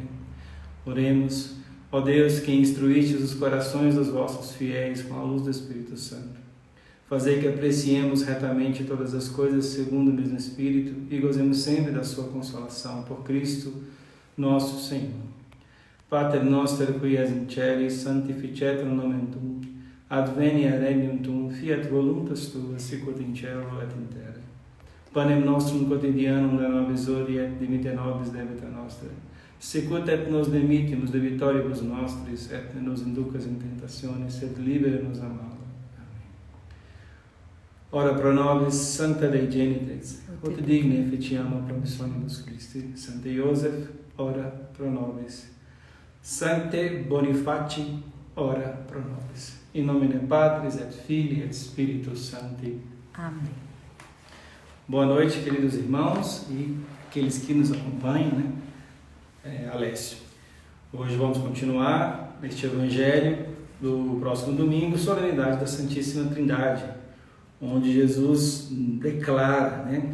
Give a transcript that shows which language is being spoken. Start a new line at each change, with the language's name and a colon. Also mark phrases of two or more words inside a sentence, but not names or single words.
Portuguese: Oremos. Ó Deus, que instruístes os corações dos vossos fiéis com a luz do Espírito Santo, fazei que apreciemos retamente todas as coisas segundo o mesmo Espírito e gozemos sempre da sua consolação. Por Cristo nosso Senhor.
Latin: Pater noster, qui es in celis, sanctificetur nomen tuum, adveniat regnum tuum, fiat voluntas tua, sicut in cielo et in terra. Panem nostrum quotidianum da nobis hodie, et dimitte nobis debita nostra, sicut et nos dimittimus debitoribus nostris, et ne nos inducas in tentationis, sed libera nos a malo. Amen. Ora pro nobis, Sancta Dei Genitrix, ut digne efficiamur promissionibus Christi. Sancte Iosef, ora pro nobis. Sancte Bonifaci, ora pro nobis. In nomine Patris et Filii et Spiritus Sancti. Amém.
Portuguese: Boa noite, queridos irmãos e aqueles que nos acompanham, né? Alessio. Hoje vamos continuar este Evangelho do próximo domingo, solenidade da Santíssima Trindade, onde Jesus declara, né?